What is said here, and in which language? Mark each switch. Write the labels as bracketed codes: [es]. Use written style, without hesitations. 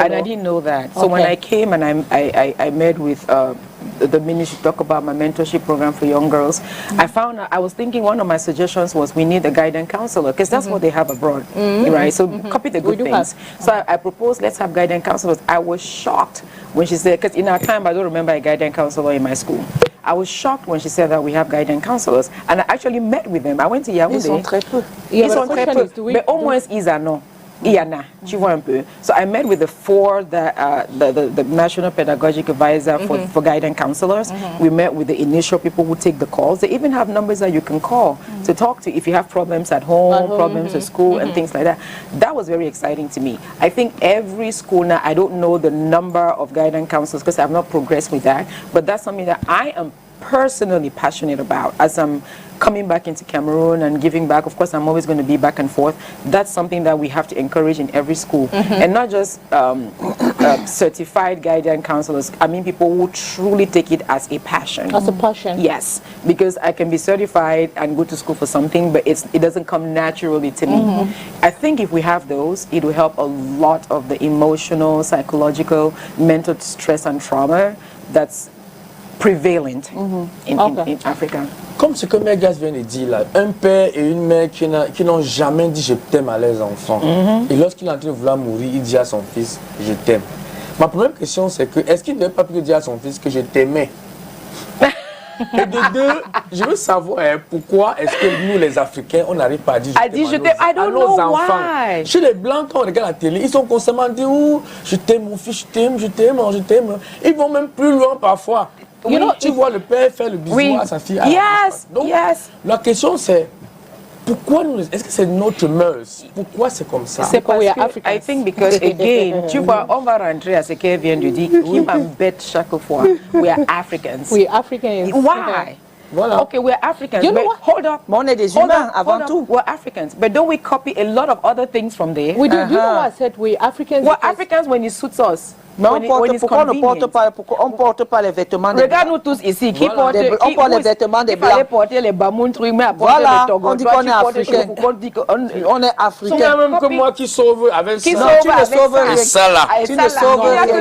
[en] Yes, and I didn't know that. So when I came and I met with the ministry to talk about my mentorship program for young girls, I was thinking one of my suggestions was we need a guidance counselor, because that's what they have abroad, right? So copy the good things. So I proposed, let's have guidance counselors. I was shocked when she said, because in our time I don't remember a guidance counselor in my school. I was shocked when she said that we have guidance counselors, and I actually met with them. I went to Yaoundé. [fr] Ils sont très peu. Ils sont très peu, mais au moins ils en ont. [en] Iana, [fr] tu vois un peu. [en] So I met with the National Pedagogic Advisor for guidance counselors. We met with the initial people who take the calls. They even have numbers that you can call to talk to if you have problems at home, problems at school, and things like that. That was very exciting to me. I think every school now, I don't know the number of guidance counselors because I've not progressed with that, but that's something that I am personally passionate about as I'm coming back into Cameroon and giving back. Of course, I'm always going to be back and forth. That's something that we have to encourage in every school, and not just certified guidance counselors. I mean, people who truly take it as a passion. As a passion. Yes, because I can be certified and go to school for something, but it doesn't come naturally to me. I think if we have those, it will help a lot of the emotional, psychological, mental stress and trauma that's prevalent in Africa. [fr] Comme ce que Megas vient de dire là, un père et une mère qui n'ont jamais dit je t'aime à leurs enfants. Et lorsqu'il est en train de vouloir mourir, il dit à son fils je t'aime. Ma première question c'est que est-ce qu'il n'aurait pas pu dire à son fils que je t'aimais? Et de deux, je veux savoir pourquoi est-ce que nous les Africains on n'arrive pas à dire je t'aime à nos enfants. Chez les blancs quand on regarde la télé, ils sont constamment dit oh, je t'aime mon fils, je t'aime, je t'aime, je t'aime. Ils vont même plus loin parfois. Tu vois le père faire le bisou à sa fille. Donc, la question c'est pourquoi nous, est-ce que c'est notre mœurs? Pourquoi c'est comme ça? C'est parce que, [en] I think because again, [fr] tu vois, on va rentrer à ce qu'elle vient de dire, qui m'embête chaque fois. [en] We are Africans. We are Africans. Why? [fr] Voilà. [en] Okay, we're Africans. You know but hold up. [fr] Mais on est des humains avant tout. [en] We're Africans, but don't we copy a lot of other things from there? We do. You know what I said? We're Africans. We're Africans when it suits us. [fr] Mais pourquoi on ne porte pas les vêtements des Regarde-nous tous ici, qui porte les vêtements des blancs. Il fallait porter les bamoun trucs, mais voilà, on dit qu'on est africain. On est africain. C'est même que moi qui sauve avec ça. Tu ne sauves rien. Tu ne sauves rien.